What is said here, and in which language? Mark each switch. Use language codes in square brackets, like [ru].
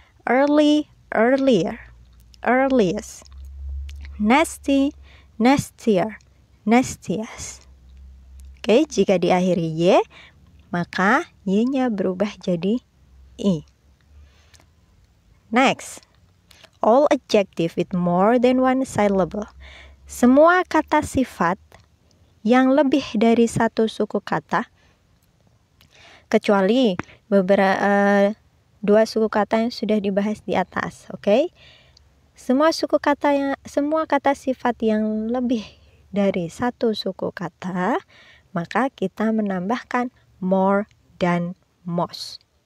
[en] Early, earlier, earliest. Nasty, nastier, nastiest. [id] Oke, jika diakhiri y, maka y-nya berubah jadi i. [en] Next, all adjective with more than 1 syllable. [id] Semua kata sifat yang lebih dari 1 suku kata, kecuali beberapa 2 suku kata yang sudah dibahas di atas, oke? Semua kata sifat yang lebih dari 1 suku kata, maka kita menambahkan more dan most.